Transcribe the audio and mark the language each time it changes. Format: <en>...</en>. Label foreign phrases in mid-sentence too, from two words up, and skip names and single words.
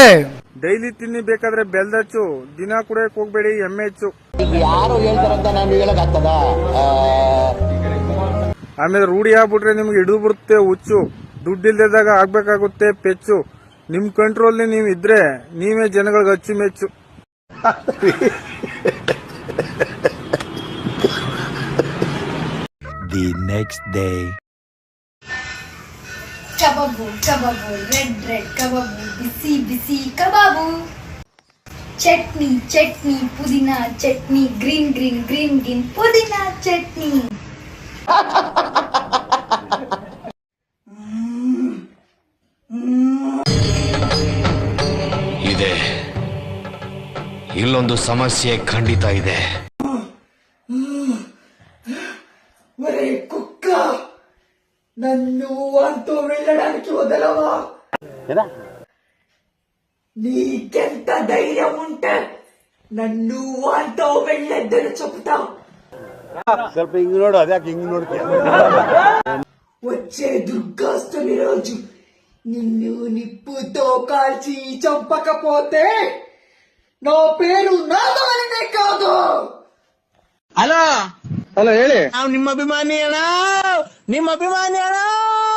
<kn>ಡೈಲಿ ತಿನ್ನಿ ಬೇಕಾದ್ರೆ ಬೆಲ್ಲದ ಅಚ್ಚು, ದಿನ ಕುಡಿಯಕ್ ಹೋಗ್ಬೇಡಿ ಎಮ್ಮೆ ಹೆಚ್ಚು. ಯಾರು ಹೇಳ್ತಾರಂತ ನಾನು ಹೇಳಕ್ ಆಗ್ತದ? ಆಮೇಲೆ ರೂಢಿ ಆಗ್ಬಿಟ್ರೆ ನಿಮ್ಗೆ ಹಿಡಿದು ಬರುತ್ತೆ ಹುಚ್ಚು, ದುಡ್ಡಿಲ್ದಾಗ ಆಗ್ಬೇಕಾಗುತ್ತೆ ಪೆಚ್ಚು. ನಿಮ್ ಕಂಟ್ರೋಲ್ ನೀವ್ ಇದ್ರೆ ನೀವೇ ಜನಗಳಿಗೆ ಅಚ್ಚುಮೆಚ್ಚು.</kn> <en>The next day.</en> <kn>ಕಬಾಬು ಕಬಾಬು</kn> <en>red red</en> <kn>ಕಬಾಬು, ಬಿಸಿ ಬಿಸಿ ಕಬಾಬು. ಚಟ್ನಿ ಚಟ್ನಿ ಪುದೀನ ಚಟ್ನಿ,</kn> <en>green green green green</en> <kn>ಪುದೀನ ಚಟ್ನಿ. ಇದೆ, ಇಲ್ಲೊಂದು ಸಮಸ್ಯೆ ಖಂಡಿತ ಇದೆ.</kn> <te>కుక్క నన్ను అంటూ వెళ్ళడానికి వదలవా? నీకెంత ధైర్యం ఉంటే నన్ను అంటూ వెళ్ళొద్దని చెప్తా.</te> <kn>ಸ್ವಲ್ಪ ಹಿಂಗ್ ನೋಡು, ಅದ್ಯಾಕೆ ಹಿಂಗ್ ನೋಡ್ತೀಯ?</kn> <te>వచ్చే దుర్గాష్టమి రోజు నిన్ను నిప్పుతో కాల్చి చంపకపోతే నా పేరు నాదాలనే కాదు.</te> <kn>ಹಲೋ ಹೇಳಿ. ನಾವು ನಿಮ್ಮ ಅಭಿಮಾನಿ ಅಣ್ಣ.</kn>